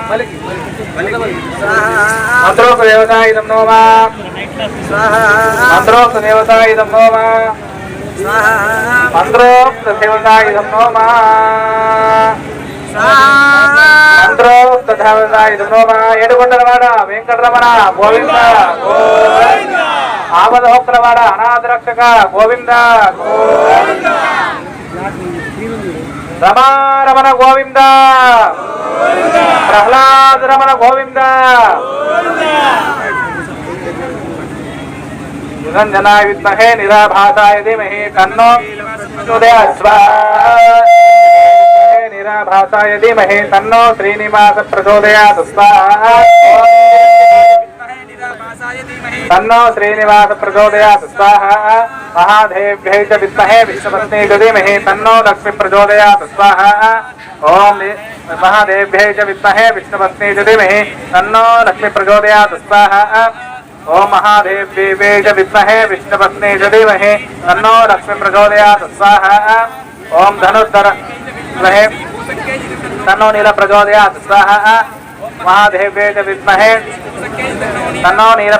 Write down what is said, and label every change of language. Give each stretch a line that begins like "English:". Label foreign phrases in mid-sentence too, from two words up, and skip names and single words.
Sanskrit: मंत्रोक्त देवताय नमः मंत्रोक्त देवताय नमः मंत्रोक्त देवताय नमः मंत्रोक्त देवताय नमः
Telugu: ఏడుకొండలవాడ వెంకటరమణ గోవింద గోవింద ఆపదహోక్రవాడ అనాథరక్షక గోవింద గోవింద
Sanskrit: రమారమణ గోవింద ప్రహ్లాద రమణ గోవింద నిరంజనాయ విద్మహే నిరాభాసాయ ధీమహి తన్నో ప్రచోదయాత్ స్వాహా నిరాభాసాయ ధీమహి తన్నో శ్రీనివాస ప్రచోదయాత్ స్వాహా तन्नो श्रीनिवास प्रचोदयात् स्वाहा महादेव्यै च विद्महे विष्णुपत्नी च धीमहि तन्नो लक्ष्मी प्रचोदयात् स्वाहा ओम महादेव्यै च विद्महे विष्णुपत्नी च धीमहि तन्नो लक्ष्मी प्रचोदयात् स्वाहा ओम महादेव्यै च विद्महे विष्णुपत्नी च धीमहि तन्नो लक्ष्मी प्रचोदयात् स्वाहा ओम धनुर्धर विद्महे तन्नो नील प्रचोदयात् स्वाहा महादेव्यै च विद्महे तन्नो नील